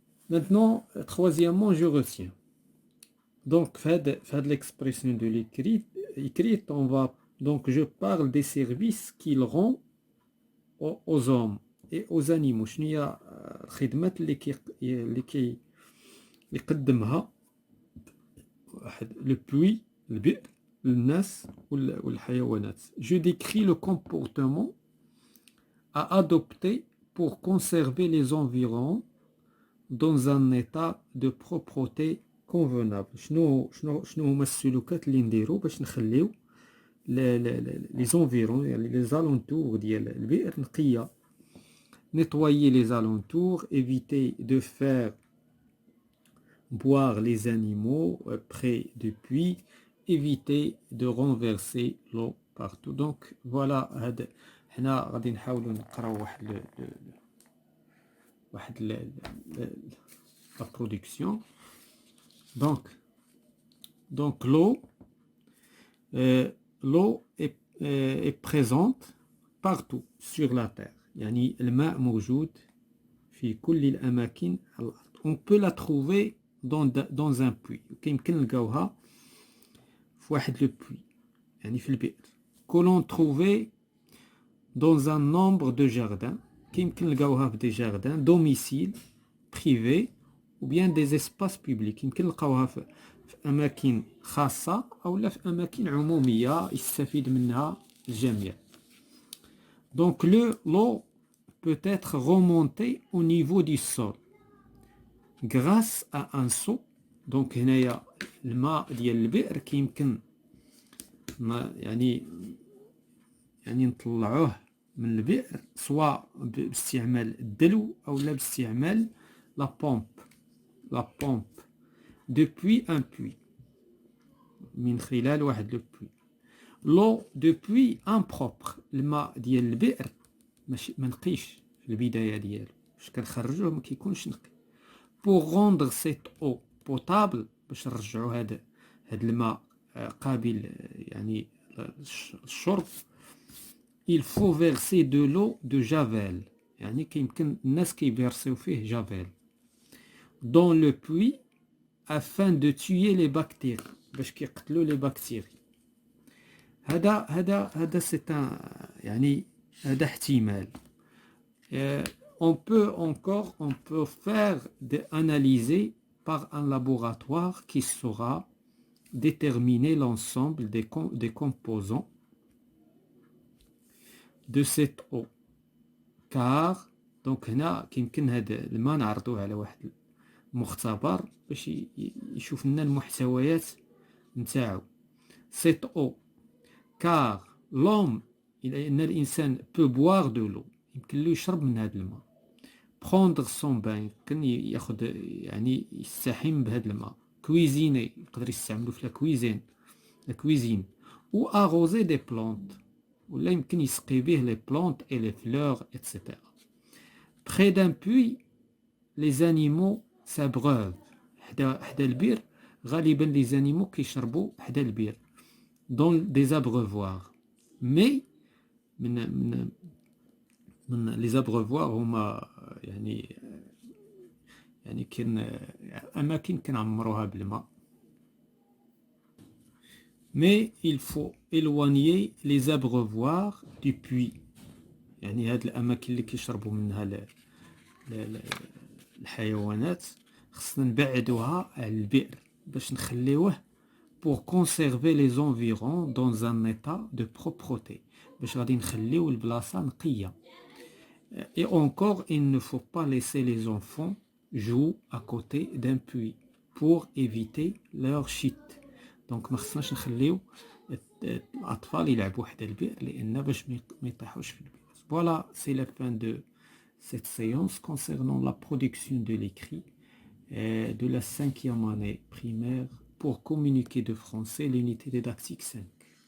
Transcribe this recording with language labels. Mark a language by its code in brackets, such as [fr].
[fr] Maintenant, troisièmement, je retiens. Donc, fait l'expression de l'écrite, on va donc je parle des services qu'il rend aux hommes et aux animaux. [ar] شنو هي الخدمات اللي يقدمها le puits, البئر للناس والحيوانات. [fr] Je décris le comportement à adopter pour conserver les environs dans un état de propreté convenable. [ar] شنو هما السلوكات اللي نديرو باش نخليو [fr] les environs, les alentours [ar] ديال البئر نقية. [fr] Nettoyer les alentours, éviter de faire boire les animaux près du puits, éviter de renverser l'eau partout. Donc voilà, [ar] حنا غادي نحاولوا نقراو واحد la production. [fr] Donc l'eau est présente partout sur la terre. [ar] يعني الماء موجود في كل الأماكن على الأرض. [fr] On peut la trouver dans un puits. [ar] يمكن نلقاوها في واحد le puits يعني في البئر. [fr] Que l'on trouvait dans un nombre de jardins. [ar] يمكن نلقاوها في [fr] des jardins, domiciles privés ou bien des espaces publics. [ar] يمكن نلقاوها في أماكن خاصة أو لا في أماكن عمومية يستفيد منها الجميع. [fr] Donc l'eau peut être remontée au niveau du sol grâce à un seau. [ar] Donc هنايا الماء ديال البئر كيمكن يعني نطلعوه من البئر سواء باستعمال الدلو أو لا باستعمال [fr] la pompe depuis un puits [ar] من خلال واحد le puits. [fr] l'eau depuis impropre [ar] الماء ديال البئر ماشي ما نقيش في البداية ديالو باش كنخرجوه ما كيكونش نقي. [fr] pour rendre cette eau potable [ar] باش نرجعوا هذا الماء قابل يعني الشرب [fr] il faut verser de l'eau de javel [ar] يعني كيمكن الناس كيبيرسيو فيه جافيل [fr] dans le puits afin de tuer les bactéries [ar] باش كيقتلوا [fr] les bactéries. [ar] هذا [fr] c'est un [ar] يعني هذا احتمال. [fr] On peut faire analyser par un laboratoire qui saura déterminer l'ensemble des composants de cette eau. Car donc [ar] هنا كيمكن هذا الماء نعرضوه على واحد المختبر باش يشوف لنا المحتويات نتاعو. [fr] Cette eau car l'homme [ar] إن الإنسان [fr] peut boire de l'eau [ar] يمكن له يشرب من هذا الماء. [fr] prendre son bain [ar] يمكن ياخذ يعني يستحم بهذا الماء. [fr] cuisiner [ar] يقدر يستعملو في [fr] la cuisine ou arroser des plantes [ar] ولا يمكن يسقي به [fr] les plantes et les fleurs etc. près d'un puits les animaux s'abreuvent [ar] حدا البير غالبا [fr] les animaux [ar] كيشربوا حدا البير [fr] dans des abreuvoirs mais من les abreuvoirs [ar] هما يعني كاين اماكن كنعمروها بالماء. [fr] mais il faut éloigner les abreuvoirs du puits [ar] يعني هاد الاماكن اللي كيشربوا منها الحيوانات خصنا نبعدوها على البئر باش نخليوه [fr] pour conserver les environs dans un état de propreté [ar] باش غادي نخليو البلاصه نقيه. [fr] et encore il ne faut pas laisser les enfants jouer à côté d'un puits pour éviter leur chute. [ar] donc ما خصناش نخليو الاطفال يلعبوا حدا البئر لان باش ما يطيحوش في البئر. [fr] voilà c'est la fin de cette séance concernant la production de l'écrit de la 5e année primaire pour communiquer de français l'unité didactique 5.